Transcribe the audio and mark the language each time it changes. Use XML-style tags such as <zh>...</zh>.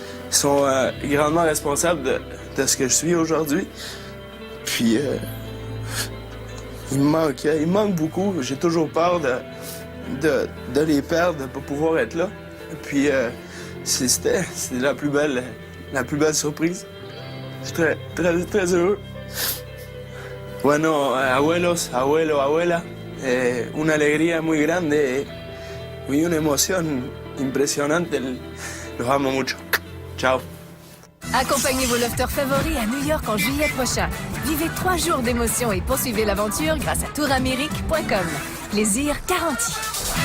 <fr>Ils sont grandement responsables de ce que je suis aujourd'hui. Puis, il me manque beaucoup. J'ai toujours peur de les perdre, de ne pas pouvoir être là. Puis, c'était la plus belle surprise. Je suis très heureux.</fr> <es>Bueno, abuelos, abuela, una alegría muy grande y una emoción impresionante. Los amo mucho. Ciao.</es> <fr>Accompagnez vos lofters favoris à New York en juillet prochain. Vivez 3 jours d'émotion et poursuivez l'aventure grâce à touramérique.com. Plaisir garanti.</fr>